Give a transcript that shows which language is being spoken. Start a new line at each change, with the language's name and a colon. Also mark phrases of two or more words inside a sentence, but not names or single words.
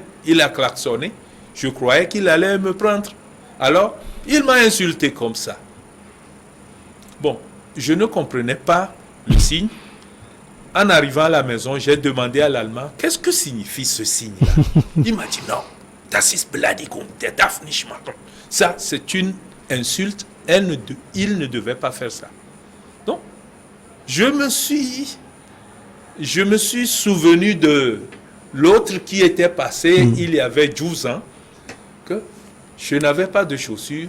French: Il a klaxonné. Je croyais qu'il allait me prendre. Alors, il m'a insulté comme ça. Bon, je ne comprenais pas le signe. En arrivant à la maison, j'ai demandé à l'Allemand, qu'est-ce que signifie ce signe-là? Il m'a dit, non,
German: das ist Beleidigung, der darf nicht machen.
French: Ça, c'est une insulte. Il ne devait pas faire ça. Donc, je me suis souvenu de l'autre qui était passé, il y avait 12 ans, que je n'avais pas de chaussures.